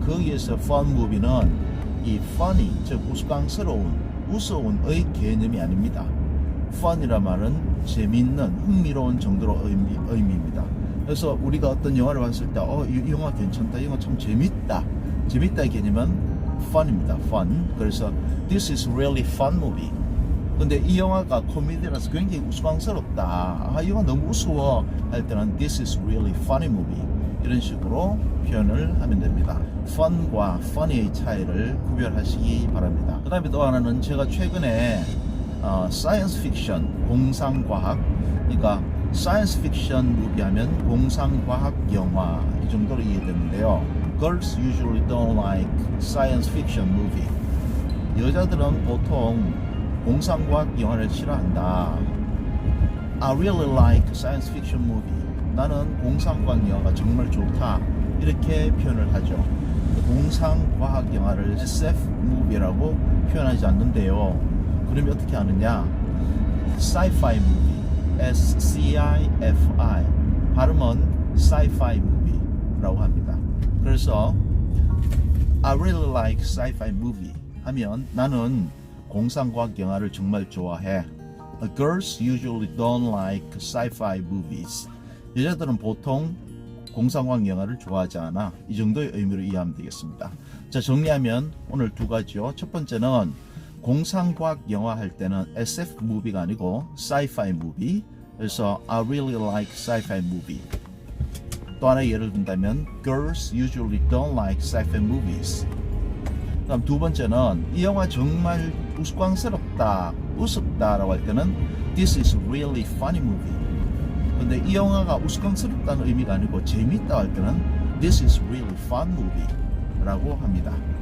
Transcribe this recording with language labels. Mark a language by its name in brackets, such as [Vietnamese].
[Korean] 거기에서 fun movie는 이 funny, 즉 우스꽝스러운, 우스운의 개념이 아닙니다. fun이란 말은 재미있는, 흥미로운 정도로 의미입니다. 그래서 우리가 어떤 영화를 봤을 때 이 영화 괜찮다, 이 영화 참 재밌다, 재밌다의 개념은 fun입니다. [English] fun. [Korean] 그래서 [English] This is really fun movie. [Korean] 근데 이 영화가 코미디라서 굉장히 우스꽝스럽다, 이 영화 너무 우스워 할 때는 This is really funny movie. 이런 식으로 표현을 하면 됩니다. fun과 funny의 차이를 구별하시기 바랍니다. 그 다음에 또 하나는 제가 최근에 사이언스 픽션, 공상과학, 그러니까 사이언스 픽션 무비 하면 공상과학 영화 이 정도로 이해되는데요. [English] Girls usually don't like science fiction movie. [Korean] 여자들은 보통 공상과학 영화를 싫어한다. I really like science fiction movie. 나는 공상과학 영화가 정말 좋다. 이렇게 표현을 하죠. 공상과학 영화를 SF 무비라고 표현하지 않는데요. 그러면 어떻게 하느냐? sci-fi movie, S-C-I-F-I 발음은 sci-fi movie라고 합니다. 그래서 I really like sci-fi movie 하면 나는 공상과학 영화를 정말 좋아해. [English] Girls usually don't like sci-fi movies. [Korean] 여자들은 보통 공상과학 영화를 좋아하지 않아. 이 정도의 의미로 이해하면 되겠습니다. 자, 정리하면 오늘 두 가지요. 첫 번째는 공상과학 영화 할 때는 SF 무비가 아니고 sci-fi 무비. 그래서 [English] I really like sci-fi movie. [Korean] 또 하나 예를 든다면 [English] Girls usually don't like sci-fi movies. [Korean] 그다음 두 번째는 이 영화 정말 우스꽝스럽다, 우습다라고 할 때는 This is really funny movie. 근데 이 영화가 우스꽝스럽다는 의미가 아니고 재밌다 할 때는 This is really fun movie 라고 합니다.